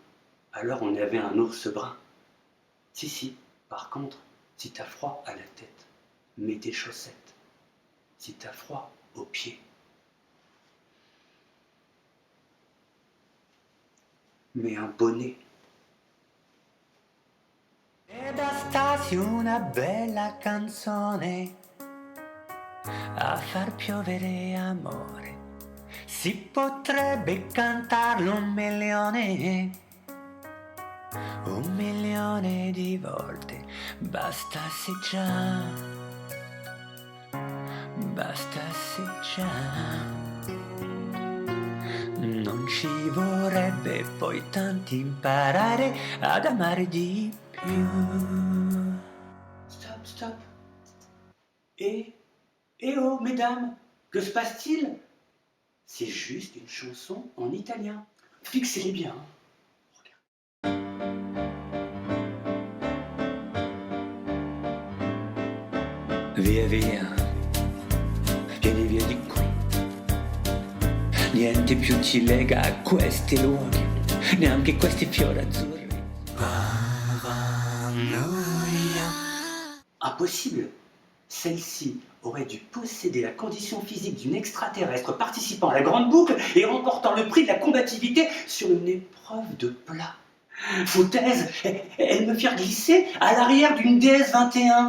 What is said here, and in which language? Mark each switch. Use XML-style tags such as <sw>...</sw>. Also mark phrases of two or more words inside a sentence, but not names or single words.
<fr>Alors on avait un ours brun. Si. Par contre, si t'as froid à la tête, mets des chaussettes. Si t'as froid aux pieds, mets un bonnet.</fr> <it>E bastasse una bella canzone a far piovere amore. Si potrebbe cantarlo 1.000.000 di volte, bastasse già, bastasse già. Non ci vorrebbe poi tanto imparare ad amare di più.</it> <fr>Stop. Eh oh, mesdames, que se passe-t-il? C'est juste une chanson en italien. Fixez-les bien.</fr> <it>Via, vieni via di qui. Niente più ci lega a questi luoghi, neanche questi fiori azzurri.</it> <fr>Paranoïa. Impossible. Celle-ci aurait dû posséder la condition physique d'une extraterrestre participant à la grande boucle et remportant le prix de la combativité sur une épreuve de plat. Foutaise, elle me fait glisser à l'arrière d'une DS-21.</fr>